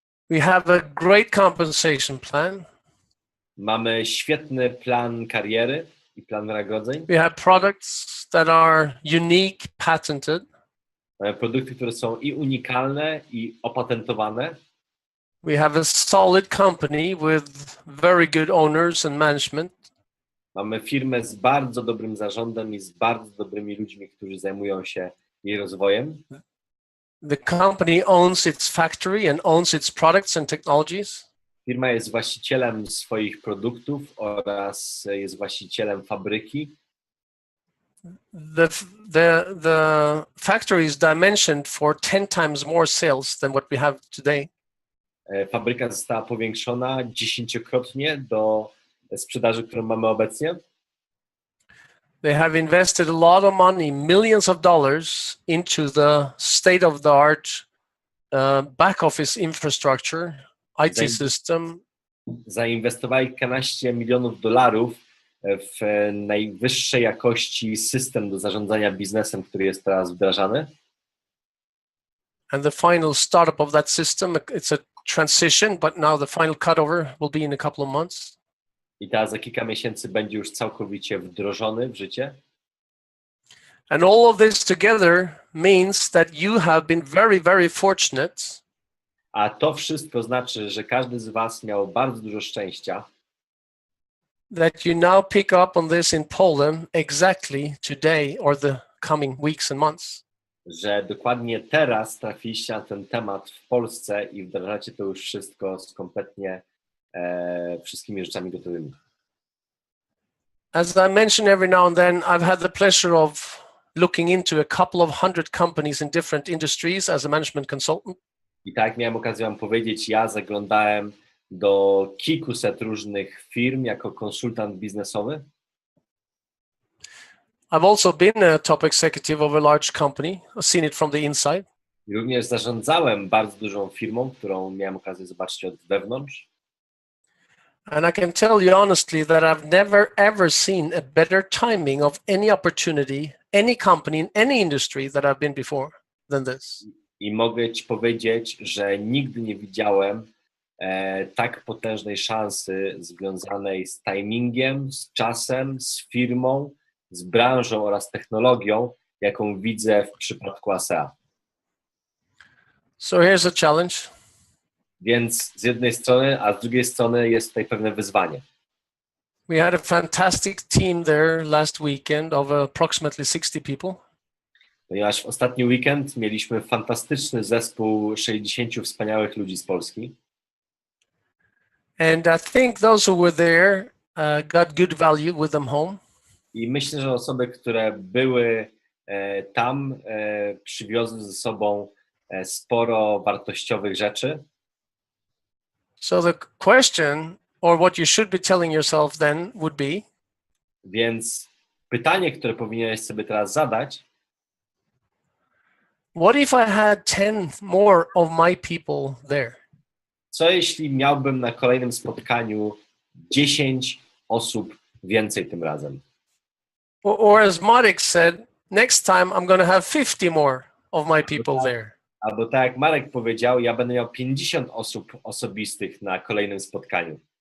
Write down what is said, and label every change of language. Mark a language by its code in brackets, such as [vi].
[en] We have a great compensation plan. [pl] Mamy świetny plan kariery i plan wynagrodzeń. [en] We have products that are unique, patented. [pl] Mamy produkty, które są i unikalne, i opatentowane. [en] We have a solid company with very good owners and management. [pl] Mamy firmę z bardzo dobrym zarządem i z bardzo dobrymi ludźmi, którzy zajmują się jej rozwojem. [en] The company owns its factory and owns its products and technologies. [pl] Firma jest właścicielem swoich produktów oraz jest właścicielem fabryki. [en] the factory is dimensioned for 10 times more sales than what we have today. [pl] Fabryka została powiększona 10-krotnie do sprzedaży, którą mamy obecnie. [en] They have invested a lot of money, millions of dollars, into the state-of-the-art back office infrastructure, IT system. [pl] Zainwestowali kilkanaście milionów dolarów w najwyższej jakości system do zarządzania biznesem, który jest teraz wdrażany. [en] And the final startup of that system, it's a transition, but now the final cutover will be in a couple of months. [pl] I teraz za kilka miesięcy będzie już całkowicie wdrożony w życie. [en] And all of this together means that you have been very, very fortunate. [pl] A to wszystko znaczy, że każdy z was miał bardzo dużo szczęścia. [en] That you now pick up on this in Poland exactly today or the coming weeks and months. [pl] Że dokładnie teraz trafiliście na ten temat w Polsce i wdrażacie to już wszystko z kompletnie wszystkimi rzeczami gotowymi. [en] As I mention every now and then, I've had the pleasure of looking into a couple of hundred companies in different industries as a management consultant. [pl] I tak miałem okazję wam powiedzieć, ja zaglądałem do kilkuset różnych firm jako konsultant biznesowy. [en] I've also been a top executive of a large company. I've seen it from the inside. [pl] I również zarządzałem bardzo dużą firmą, którą miałem okazję zobaczyć od wewnątrz. [en] And I can tell you honestly that I've never ever seen a better timing of any opportunity, any company in any industry that I've been before than this. [pl] I mogę ci powiedzieć, że nigdy nie widziałem tak potężnej szansy związanej z timingiem, z czasem, z firmą, z branżą oraz technologią, jaką widzę w przypadku ASEA. [en] So here's a challenge. [pl] Więc z jednej strony, a z drugiej strony jest tutaj pewne wyzwanie. [en] We had a fantastic team there last weekend of approximately 60 people. [pl] Ponieważ w ostatni weekend mieliśmy fantastyczny zespół 60 wspaniałych ludzi z Polski. [en] And I think those who were there got good value with them home. [pl] I myślę, że osoby, które były tam, przywiozły ze sobą sporo wartościowych rzeczy. [en] So the question, or what you should be telling yourself then would be, [pl] Więc pytanie, które powinieneś sobie teraz zadać, [en] what if I had 10 more of my people there? [pl] co jeśli miałbym na kolejnym spotkaniu 10 osób więcej tym razem? [en] Or as Marek said, next time I'm going to have 50 more of my people there. [pl] Albo tak jak Marek powiedział, ja będę miał 50 osób osobistych na kolejnym spotkaniu.